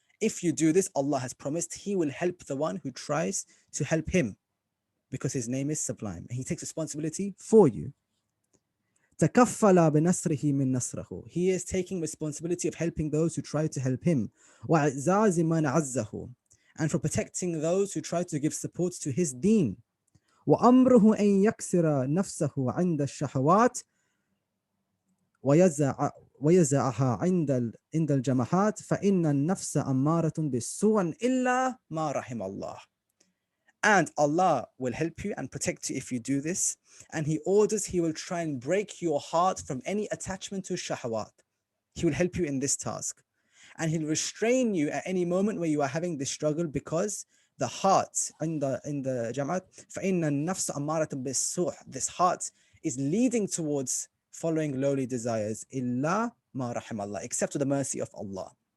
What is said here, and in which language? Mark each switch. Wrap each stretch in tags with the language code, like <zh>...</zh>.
<en>If you do this, Allah has promised He will help the one who tries to help Him, because His name is sublime and He takes responsibility for you.</en> <ar>تكفل بنصره من نصره.</ar> <en>He is taking responsibility of helping those who try to help Him.</en> <ar>وإعزاز من عزه.</ar> <en>And for protecting those who try to give support to His deen.</en> <ar>وأمره أن يكسر نفسه عند الشهوات ويزعها عند الجماعات فإن النفس أمارة بالسوء إلا ما رحم الله.</ar> <en>And Allah will help you and protect you if you do this. And He orders He will try and break your heart from any attachment to shahwat. He will help you in this task. And he'll restrain you at any moment where you are having this struggle, because the heart in the Jama'at,</en> <ar>فَإِنَّ النَّفْسَ أَمَّارَةٌ بِالسُّوءِ,</ar> <en>this heart is leading towards following lowly desires,</en> <ar>إِلَّا مَا رَحِمَ اللَّهِ,</ar> <en>except to the mercy of Allah.</en>